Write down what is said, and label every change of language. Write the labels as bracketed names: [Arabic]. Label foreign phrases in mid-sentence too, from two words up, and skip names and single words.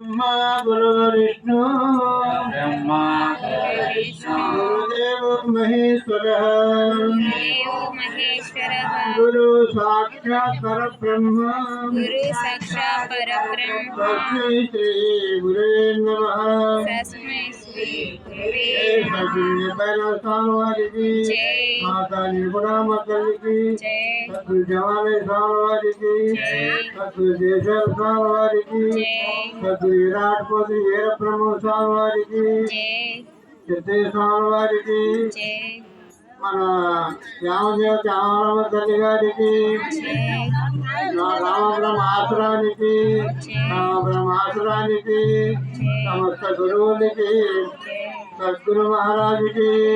[Sanskrit] गुरु विष्णु ब्रह्मा गुरुदेवो महेश्वरः गुरु साक्षात् परब्रह्म तस्मै श्री गुरुवे नमः [Telugu] వారికి మాతా నిర్గుణామతల్లికి సద్గురు జవాలయ స్వామి వారికి సద్గురు దేశాల స్వామి వారికి సద్గురు విరాట్పతి వీరబ్రహ్మ స్వామి వారికి సిద్ధయ్య స్వామి వారికి మన రామదేవత రామరామ తల్లి గారికి రామబ్రహ్మాసురానికి రామబ్రహ్మాసురానికి సమస్త గురువులకి సద్గురు మహారాజుకి